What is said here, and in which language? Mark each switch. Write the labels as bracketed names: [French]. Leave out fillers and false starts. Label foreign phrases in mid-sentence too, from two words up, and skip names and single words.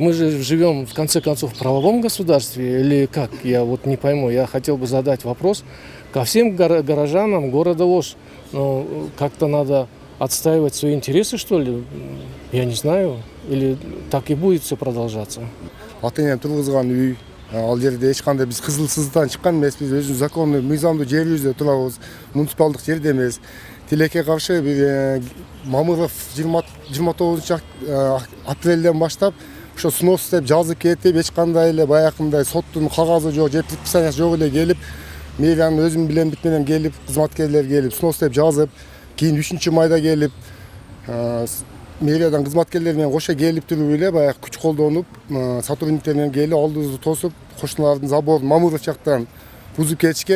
[Russian] Мы же живем в конце концов в правовом государстве или как? Я вот не пойму. Я хотел бы задать вопрос ко всем горожанам города Ош. Как-то надо отстаивать свои интересы, что ли? Я не знаю. Или так и будет все продолжаться? [Kyrgyz] Ата-энем тургузган үй, ал жерде эч кандай биз кызылсыздан чыккан эмеспиз, өзүбүз законный, мыйзамдуу жерибизде турабыз, муниципалдык жерде эмес. Тилекке каршы бир Мамыров 29 апрелден баштап ошо снос деп жазып кетип, эч кандай эле баягындай соттун кагазы жок, же предписаниясы жок эле келип, мэриянын өзүм билен бүт менен келип, кызматкерлер келип, снос деп жазып, кийин 3 майда келип мэриядан кызматкерлер менен кошо келип туруп эле баягы күч колдонуп, сотрудниктер менен келип, алдыбызды тосуп, кошуналардын заборун Мамыров жактан бузуп кетишкен.